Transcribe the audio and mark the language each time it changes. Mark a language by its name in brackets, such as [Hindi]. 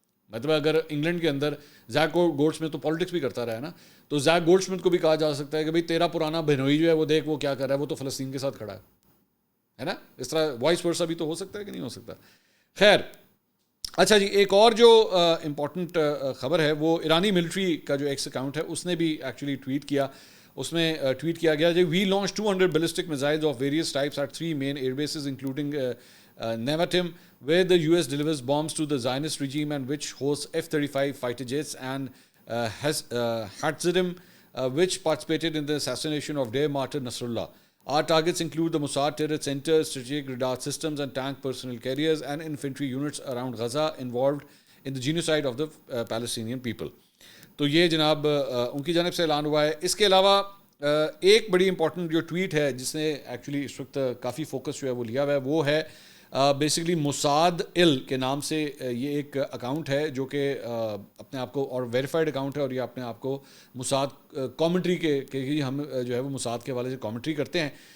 [Urdu] مطلب اگر انگلینڈ کے اندر زیک گولڈ سمتھ تو پالیٹکس بھی کرتا رہا ہے نا, تو زیک گولڈ سمتھ کو بھی کہا جا سکتا ہے کہ بھائی تیرا پرانا بہنوئی جو ہے وہ دیکھ وہ کیا کر رہا ہے, وہ تو فلسطین کے ساتھ کھڑا ہے نا. اس طرح وائس ورسا بھی تو ہو سکتا ہے کہ نہیں ہو سکتا. خیر اچھا جی, ایک اور جو امپورٹنٹ خبر ہے وہ ایرانی ملٹری کا جو ایکس اکاؤنٹ ہے اس نے بھی ایکچولی ٹویٹ کیا. اس میں ٹویٹ کیا گیا جی [English] We launch 200 ballistic missiles of various types at 3 main air bases including Nevatim, where the US delivers bombs to the Zionist regime and which hosts F-35 fighter jets, and Hatzadim, which participated in the assassination of their martyr Nasrallah. Our targets include the Mossad Terror Center, strategic radar systems and tank personnel carriers, and infantry units around Gaza involved in the genocide of the Palestinian people. [Urdu] تو یہ جناب ان کی جانب سے اعلان ہوا ہے. اس کے علاوہ ایک بڑی امپورٹنٹ جو ٹویٹ ہے جس نے ایکچولی اس وقت کافی فوکس جو ہے وہ لیا ہوا ہے وہ ہے بیسیکلی موساد ال کے نام سے یہ ایک اکاؤنٹ ہے جو کہ اپنے آپ کو اور ویریفائڈ اکاؤنٹ ہے اور یہ اپنے آپ کو موساد کامنٹری کے ہم جو ہے وہ موساد کے حوالے سے کامنٹری کرتے ہیں.